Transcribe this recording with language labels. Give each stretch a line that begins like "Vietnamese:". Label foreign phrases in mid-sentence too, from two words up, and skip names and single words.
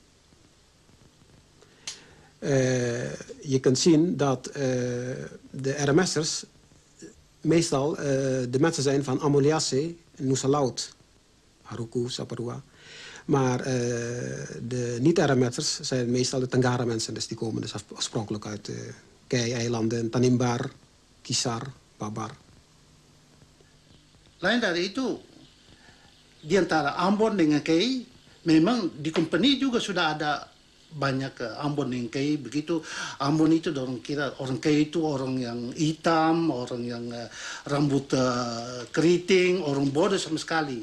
Dutch: Je kunt zien dat de RMS'ers meestal de mensen zijn van Ambon-Liasi, Nusa Laut, Haruku, Saparua. Maar de niet-RMS'ers zijn meestal de Tangara-mensen, dus die komen dus oorspronkelijk uit Kei-eilanden, Tanimbar, Kisar, Babar.
Indonesian: Lain dari itu, di antara Ambon dengan Kei, memang di company juga sudah ada banyak Ambon dengan Kei. Begitu Ambon itu orang kira orang Kei itu orang yang hitam, orang yang rambut keriting, orang bodoh sama sekali.